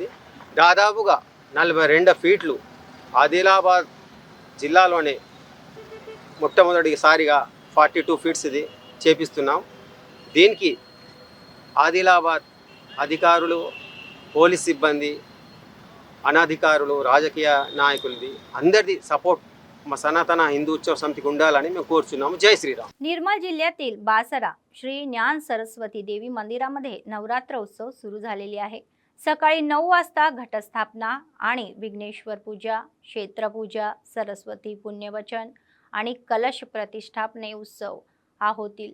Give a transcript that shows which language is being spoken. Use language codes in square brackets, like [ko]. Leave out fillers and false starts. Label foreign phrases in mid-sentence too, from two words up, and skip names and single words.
[te] దాదాపుగా 42 ఫీట్లు ఆదిలాబాద్ జిల్లాలోనే మొట్టమొదటిసారిగా 42 ఫీట్స్ ఇది చేపిస్తున్నాం। దీనికి ఆదిలాబాద్ అధికారులు, పోలీస్ సిబ్బంది, అనధికారులు, రాజకీయ నాయకులది అందరిది సపోర్ట్ మా సనాతన हिंदू उत्सव समितीకి ఉండాలని మేము కోరుచున్నాము। జై శ్రీరాम। [mr] निर्मल जिल्ह्यातील बासरा श्री ज्ञान सरस्वती देवी मंदिरामध्ये नवरात्र उत्सव सुरू झालेले आहे। सकाळी 9 वाजता घटस्थापना आणि विघ्नेश्वर पूजा, क्षेत्रपूजा, सरस्वती पुण्यवचन आणि कलश प्रतिष्ठापने उत्सव हा होतील।